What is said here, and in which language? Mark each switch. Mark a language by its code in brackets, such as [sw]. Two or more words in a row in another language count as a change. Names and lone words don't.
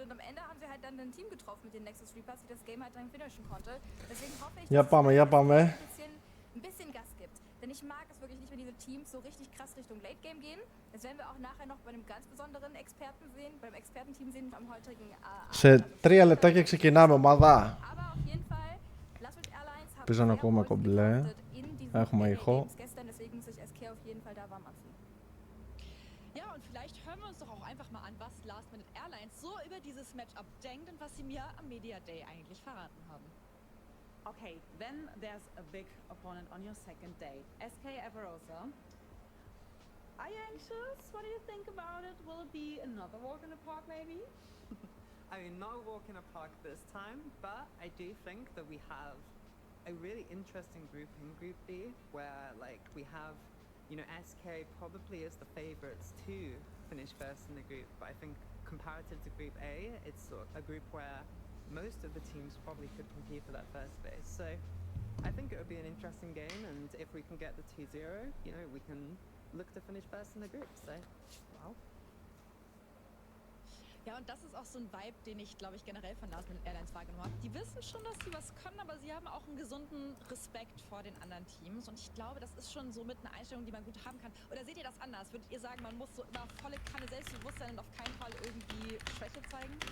[de] Und am Ende haben sie halt dann ein Team getroffen mit den Nexus Reapers, die das Game halt dann finishen konnte. Deswegen hoffe ich, dass es ein bisschen Gas gibt. Denn ich mag es wirklich nicht, wenn diese Teams so richtig krass Richtung [en] Late Game [de] gehen. Das werden wir auch nachher noch bei einem ganz besonderen Experten sehen, beim Expertenteam sehen am heutigen [el] Σε 3 λεπτάκια ξεκινάμε, ομάδα. [de] Aber auf jeden Fall, Last Airlines haben [el] Πήσαν ακόμα κομπλέ. Έχουμε ήχο. [de] Deswegen muss sich SK auf jeden Fall da warm anziehen. Ja, und vielleicht hören wir uns doch auch einfach mal an, was Last Minute Airlines so über dieses Matchup denkt und was sie mir am [en] Media Day [de] eigentlich verraten haben. [en] Okay, then there's a big opponent on your second day, SK Everosa. Are you anxious? What do you think about it? Will it be another walk in the park, maybe? I mean, not a walk in a park this time, but I do think that we have a really interesting group in Group B, where like we have, SK probably is the favorites to finish first in the group, but I think comparative to Group A, it's a group where most of the teams probably could compete for that first space. So I think it would be an interesting game, and if we can get the 2-0, we can look to finish first in the group. So, wow. [de] Ja, und das ist auch so ein Vibe, den ich, glaube ich, generell von Last Minute Airlines wahrgenommen habe. Die wissen schon, dass sie was können, aber sie haben auch einen gesunden Respekt vor den anderen Teams. Und ich glaube, das ist schon so mit einer Einstellung, die man gut haben kann. Oder seht ihr das anders? Würdet ihr sagen, man muss so immer volle Kanne Selbstbewusstsein und auf keinen Fall irgendwie Schwäche zeigen?